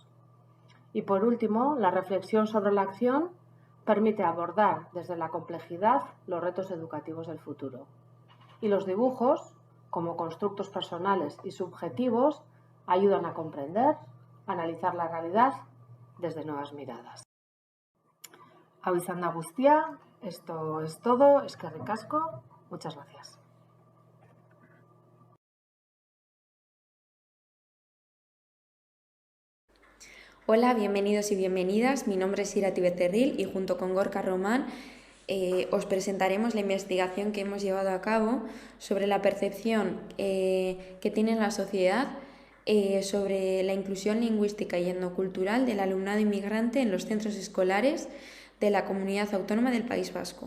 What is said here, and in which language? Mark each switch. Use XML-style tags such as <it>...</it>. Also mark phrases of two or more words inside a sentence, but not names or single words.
<es>Y por último, la reflexión sobre la acción permite abordar desde la complejidad los retos educativos del futuro. Y los dibujos, como constructos personales y subjetivos, ayudan a comprender, analizar la realidad desde nuevas miradas.</es> <eu>Hau izan da guztia,</eu> <es>esto es todo,</es> <eu>eskerrik asko,</eu> <es>muchas gracias. Hola, bienvenidos y bienvenidas. Mi nombre es Irati Becerril y junto con Gorka Román os presentaremos la investigación que hemos llevado a cabo sobre la percepción que tiene la sociedad sobre la inclusión lingüística y etnocultural del alumnado inmigrante en los centros escolares de la Comunidad Autónoma del País Vasco.</es>